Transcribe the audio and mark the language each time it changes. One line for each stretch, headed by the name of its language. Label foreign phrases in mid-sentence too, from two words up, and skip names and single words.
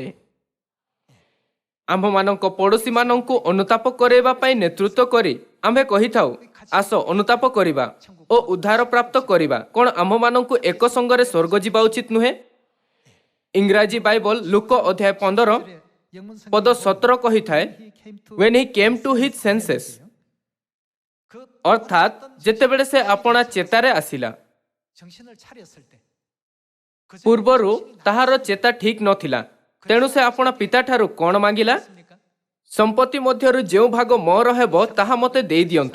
Odia: ଆମ୍ଭମାନଙ୍କ ପଡ଼ୋଶୀମାନଙ୍କୁ ଅନୁତାପ କରାଇବା ପାଇଁ ନେତୃତ୍ୱ କରି ଆମ୍ଭେ କହିଥାଉ, ଆସ ଅନୁତାପ କରିବା ଓ ଉଦ୍ଧାର ପ୍ରାପ୍ତ କରିବା। କ'ଣ ଆମ୍ଭମାନଙ୍କୁ ଏକ ସଙ୍ଗରେ ସ୍ୱର୍ଗ ଯିବା ଉଚିତ ନୁହେଁ? ଇଂରାଜୀ ବାଇବଲ ଲୁକ ଅଧ୍ୟାୟ 15 ପଦ 17 କହିଥାଏ,
English: when he came to his senses,
Odia: ଅର୍ଥାତ୍ ଯେତେବେଳେ ସେ ଆପଣା ଚେତାରେ ଆସିଲା। ପୂର୍ବରୁ ତାହାର ଚେତା ଠିକ ନଥିଲା, ତେଣୁ ସେ ଆପଣା ପିତାଠାରୁ କ'ଣ ମାଗିଲା? ସମ୍ପତ୍ତି ମଧ୍ୟରୁ ଯେଉଁ ଭାଗ ମୋର ହେବ ତାହା ମୋତେ ଦେଇ ଦିଅନ୍ତୁ।